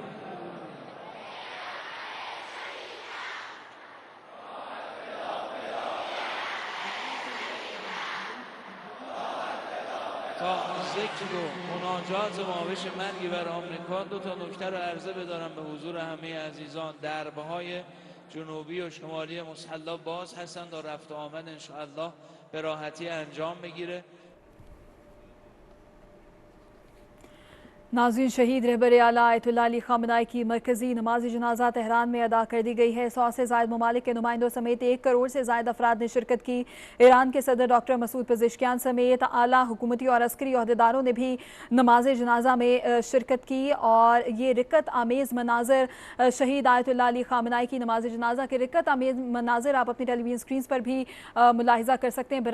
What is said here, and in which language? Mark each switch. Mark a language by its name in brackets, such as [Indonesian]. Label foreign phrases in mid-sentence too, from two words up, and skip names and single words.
[Persian] تا ذکر و مناجات مابش مرگی بر آمریکا 2 تا نکته رو عرضه بدارم به حضور همه عزیزان. دربهای جنوبی و شمالی مسلح باز هستند و رفت و آمد انشاءالله به راحتی انجام بگیره. [Urdu] ناظرین، شہید رہبر اعلیٰ آیت اللہ علی خامنہ ای کی مرکزی نماز جنازہ تہران میں ادا کر دی گئی ہے. 100 سے زائد ممالک کے نمائندوں سمیت 1 کروڑ سے زائد افراد نے شرکت کی. ایران کے صدر ڈاکٹر مسعود پزشکیان سمیت اعلیٰ حکومتی اور عسکری عہدیداروں نے بھی نماز جنازہ میں شرکت کی اور یہ رقت آمیز مناظر شہید آیت اللہ علی خامنہ ای کی نماز جنازہ کے رقت آمیز مناظر آپ اپنی [English] television screen [Urdu] پر بھی ملاحظہ کر سکتے ہیں.